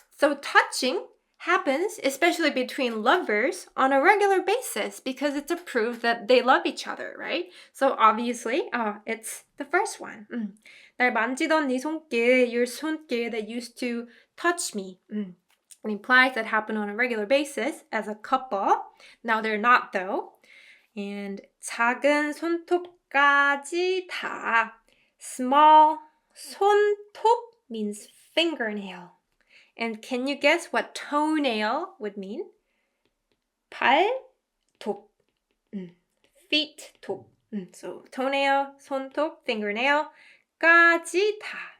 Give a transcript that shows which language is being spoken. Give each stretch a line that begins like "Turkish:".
English: So touching happens, especially between lovers, on a regular basis because it's a proof that they love each other, right? So obviously, it's the first one.
Korean: 날 만지던 네 손길,
English: your 손길 that used to touch me. It implies that happened on a regular basis as a couple. Now they're not though.
Korean: And 작은 손톱까지 다.
English: Small 손톱 means fingernail. And can you guess what toenail would mean?
Korean: 발톱. Feet, 톱.
English: So toenail, 손톱, fingernail, 까지 다.